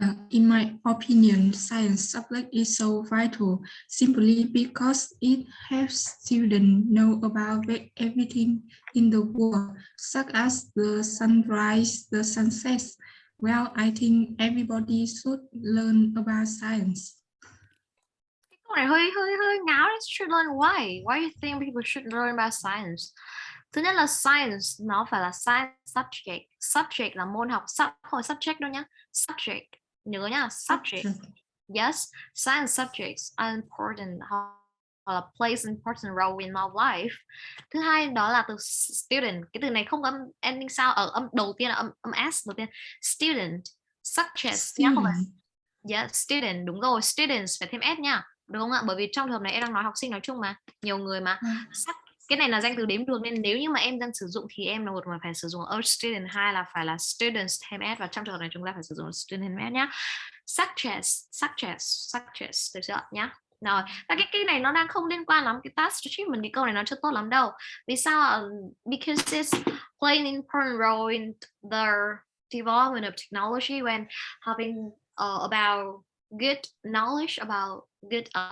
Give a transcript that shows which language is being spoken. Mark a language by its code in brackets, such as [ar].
[en] In my opinion, science subject is so vital simply because it helps students know about everything in the world, such as the sunrise, the sunset. Well, I think everybody should learn about science. [vi] Cái câu này hơi ngáo đấy. [en] Should learn why? Why do you think people should learn about science? [vi] Thứ nhất là science nó phải là science subject. Subject là môn học, không phải subject đâu nhá. Subject. Nhớ nhá, subject. [en] Yes, science subjects are important or plays an important role in my life. [vi] Thứ hai đó là từ student. Cái từ này không có âm ending sound ở âm đầu tiên là âm s đầu tiên. Student, suggest nhá, không phải. Yes, student, đúng rồi, students phải thêm s nha. Đúng không ạ? Bởi vì trong trường hợp này em đang nói học sinh nói chung mà, nhiều người mà. Cái này là danh từ đếm được nên nếu như mà em đang sử dụng thì em là một mà phải sử dụng a student, hai là phải là students thêm s, và trong trường hợp này chúng ta phải sử dụng student thêm s nhá. Suggest được chưa nhá. Rồi, cái này nó đang không liên quan lắm cái task achievement, cái câu này nó chưa tốt lắm đâu. Vì sao? [en] Because it's playing an important role in the development of technology when having about good knowledge about good